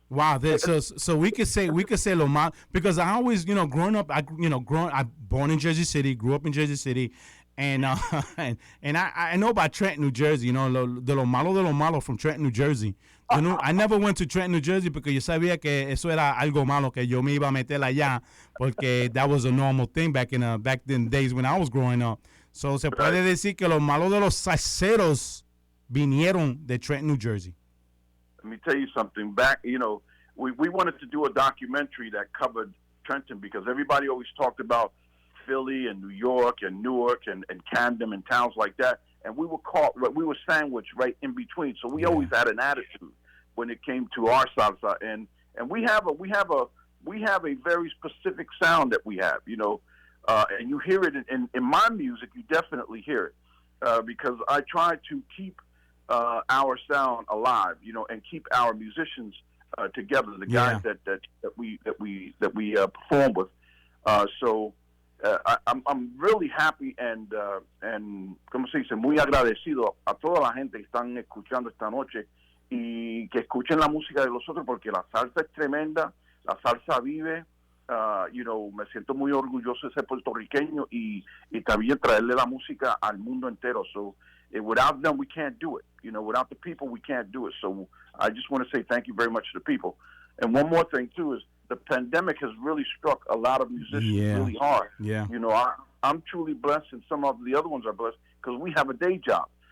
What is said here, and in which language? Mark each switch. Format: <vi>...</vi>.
<en>Wow, so we could say</en> <es>lo mal,</es> <en>because I always growing up, I born in Jersey City, grew up in Jersey City, and I know about Trenton, New Jersey.</en> <es>De lo malo</es> <en>from Trenton, New Jersey. I never went to Trenton, New Jersey</en> <es>porque yo sabía que eso era algo malo, que yo me iba a meter allá porque</es> <en>that was a normal thing back in the days when I was growing up.</en> <es>So se puede decir que lo malo de los salseros vinieron de Trenton, New Jersey.</es> <en>Let me tell you something. We wanted to do a documentary that covered Trenton because everybody always talked about Philly and New York and Newark and Camden and towns like that, and we were sandwiched right in between. So we always had an attitude when it came to our salsa, and we have a very specific sound that we have, and you hear it in my music. You definitely hear it because I try to keep our sound alive, and keep our musicians together. The guys that we perform with. I'm really happy and</en> <es>¿cómo se dice? Muy agradecido a toda la gente que están escuchando esta noche y que escuchen la música de los otros porque la salsa es tremenda, la salsa vive. Me siento muy orgulloso de ser puertorriqueño y también traerle la música al mundo entero.</es> <en>So without them, we can't do it. Without the people, we can't do it. So I just want to say thank you very much to the people. And one more thing, too, is the pandemic has really struck a lot of musicians really hard. Yeah. I'm truly blessed, and some of the other ones are blessed because we have a day job.</en>